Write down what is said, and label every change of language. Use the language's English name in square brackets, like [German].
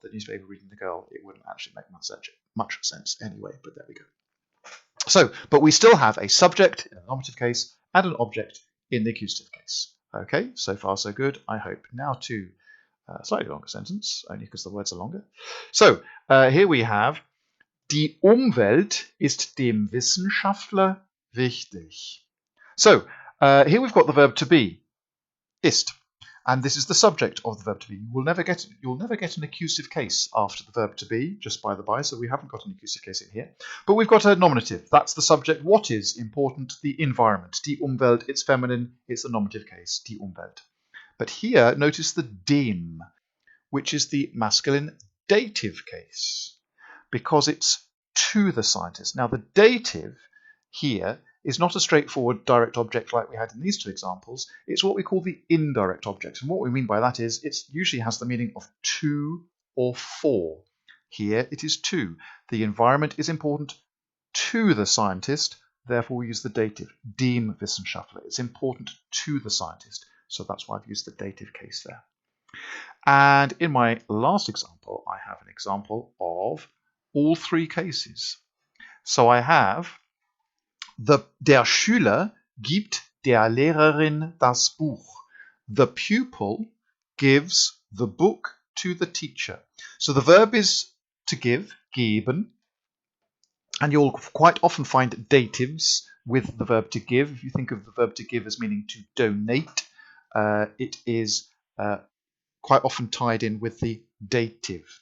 [English] The newspaper reading the girl, it wouldn't actually make much sense anyway, but there we go. So, but we still have a subject in the nominative case and an object in the accusative case. Okay, so far so good, I hope. Now to a slightly longer sentence, only because the words are longer. So here we have, [German] die Umwelt ist dem Wissenschaftler wichtig. [English] So here we've got the verb to be, ist. And this is the subject of the verb to be. You'll never get an accusative case after the verb to be, just by the by, so we haven't got an accusative case in here. But we've got a nominative. That's the subject. What is important? The environment. [German] Die Umwelt, [English] it's feminine, it's a nominative case, [German] die Umwelt. [English] But here, notice the dem, which is the masculine dative case, because it's to the scientist. Now, the dative here is not a straightforward direct object like we had in these two examples. It's what we call the indirect object. And what we mean by that is it usually has the meaning of to or for. Here it is to. The environment is important to the scientist, therefore we use the dative, [German] dem Wissenschaftler. [English] It's important to the scientist, so that's why I've used the dative case there. And in my last example, I have an example of all three cases. So I have, [German] der Schüler gibt der Lehrerin das Buch. [English] The pupil gives the book to the teacher. So the verb is to give, geben, and you'll quite often find datives with the verb to give. If you think of the verb to give as meaning to donate, it is quite often tied in with the dative.